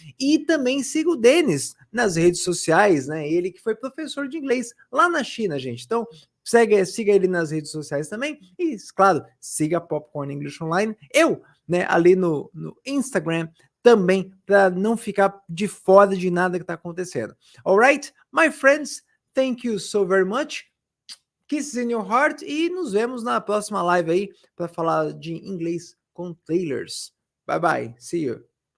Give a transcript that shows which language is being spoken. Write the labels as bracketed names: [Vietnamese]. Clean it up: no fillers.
[Portuguese] E também siga o Denis nas redes sociais, né, ele que foi professor de inglês lá na China, gente. Então, siga ele nas redes sociais também, e claro, siga Popcorn English Online, né, ali no Instagram também, para não ficar de fora de nada que está acontecendo. [English] Alright, my friends, thank you so very much. Kisses in your heart, [Portuguese] e nos vemos na próxima live aí para falar de inglês com trailers. [English] Bye bye, see you.